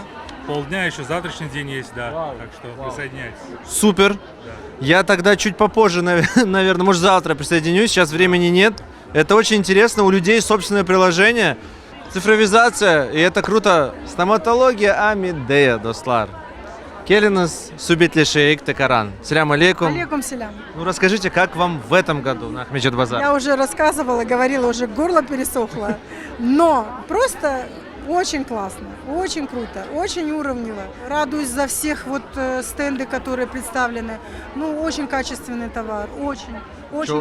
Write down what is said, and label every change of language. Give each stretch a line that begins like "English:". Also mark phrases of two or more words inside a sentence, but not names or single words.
Russian: Полдня, еще завтрашний день есть, да. Так что присоединяйтесь. Супер. Да. Я тогда чуть попозже, наверное, может завтра присоединюсь, сейчас времени нет. Это очень интересно, у людей собственное приложение, цифровизация, и это круто. Стоматология Амидея, достлар. Келинас Субитли Шейк Текаран.
Crimean Tatar: Салям алейкум. Алейкум салям.
Russian: Ну расскажите, как вам в этом году на Ахмеджет Базар? Я уже рассказывала, говорила, уже горло пересохло. Но просто очень классно, очень круто, очень уровнево. Радуюсь за всех вот стенды, которые представлены. Ну, очень качественный товар, очень.